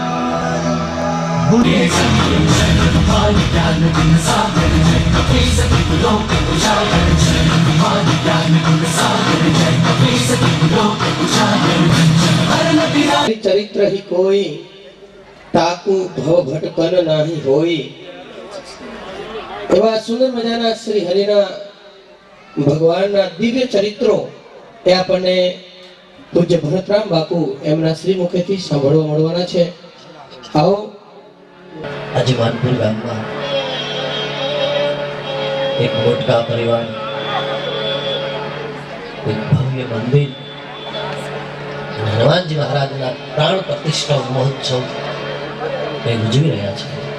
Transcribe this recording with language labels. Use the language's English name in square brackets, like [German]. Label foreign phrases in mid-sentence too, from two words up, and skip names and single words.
[Hindi] चरित्र ही कोई ताकू भव भटकन नाही होई। [Gujarati] એવા સુંદર મજાના શ્રી હરિના ભગવાનના દિવ્ય ચરિત્રો એ આપણને પૂજ્ય ભરતરામ બાપુ એમના શ્રી મુખેથી સાંભળવા મળવાના છે. આવો. આજે માનપુર ગામમાં એક મોટકા પરિવાર એક ભવ્ય મંદિર હનુમાનજી મહારાજના પ્રાણ પ્રતિષ્ઠા મહોત્સવ એ ઉજવી રહ્યા છે.